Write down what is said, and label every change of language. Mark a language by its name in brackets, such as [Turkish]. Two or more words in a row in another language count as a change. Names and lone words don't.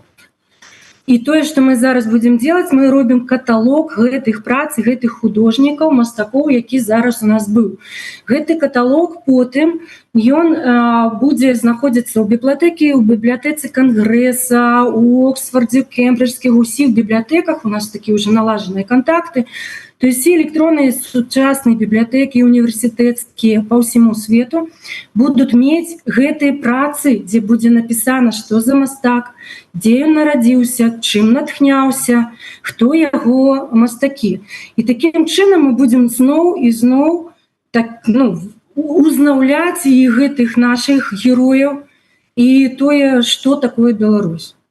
[Belarusian] І тое, што мы зараз будзем делать, мы робім каталог гэтых прац, гэтых художнікаў, мастакоў, які зараз у нас быў. Гэты каталог потым, ён будзе знаходзіцца ў бібліятэцы Кангрэса, у Оксфордзе, Кембриджскіх, усіх бібліятэках, у нас такія ўжо налажаныя кантакты. [Russian] То есть все электронные [Belarusian] сучасныя бібліятэкі універсітэцкія па ўсяму свету будуць мець гэтыя працы, дзе будзе напісана, што за мастак, дзе ён нарадзіўся, чым натхняўся, хто яго мастакі. І такім чынам мы будзем зноў і зноў узнаўляць і гэтых нашых герояў і тое, што такое Беларусь.